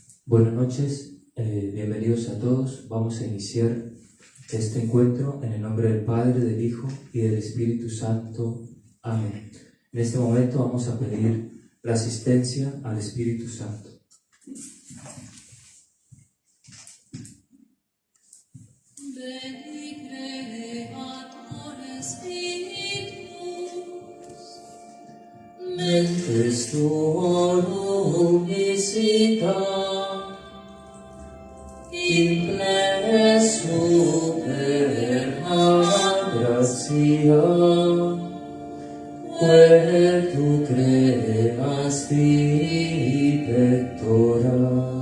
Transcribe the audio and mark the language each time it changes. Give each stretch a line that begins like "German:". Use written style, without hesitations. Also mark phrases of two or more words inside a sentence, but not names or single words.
Spanish: Buenas noches, bienvenidos a todos. Vamos a iniciar este encuentro en el nombre del Padre, del Hijo y del Espíritu Santo. Amén. En este momento vamos a pedir la asistencia al Espíritu Santo.
Latin: Veni Creator Spiritus, Mentes tuorum visita, imple super gratia, quae tu creasti pectora.